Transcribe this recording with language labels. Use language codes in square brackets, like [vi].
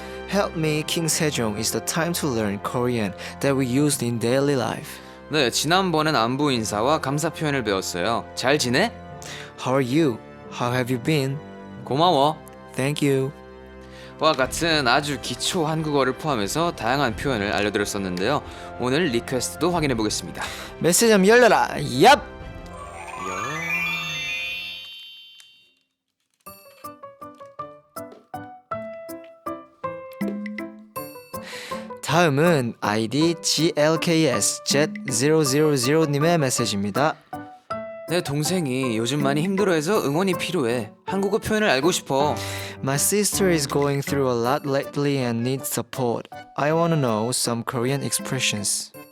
[en] Help Me King Sejong is the time to learn Korean that we used in daily life. [ko] 네, 지난번엔 안부 인사와 감사 표현을 배웠어요. 잘 지내? [en] How are you? How have you been? [ko] 고마워. [en] Thank you. [ko] 와 같은 아주 기초 한국어를 포함해서 다양한 표현을 알려드렸었는데요. 오늘 리퀘스트도 확인해 보겠습니다. 메시지 한번 열려라. 얍! 다음은 아이디 GLKS Z000님의 메시지입니다. 내 동생이 요즘 많이 힘들어해서 응원이 필요해. 한국어 표현을 알고 싶어. [en] My sister is going through a lot lately and needs support. I want to know some Korean expressions.